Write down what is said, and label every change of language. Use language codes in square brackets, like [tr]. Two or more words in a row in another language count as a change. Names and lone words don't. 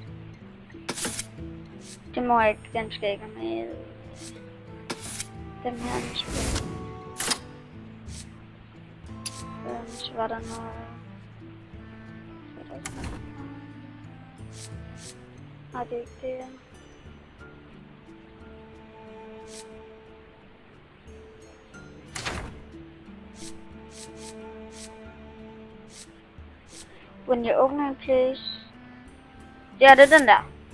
[da] Det må jeg ikke, den skal ikke med. Den her, den skal. Så var der noget. Nej, det er ikke det. [en] When you open a place. [da] Ja, det er den der.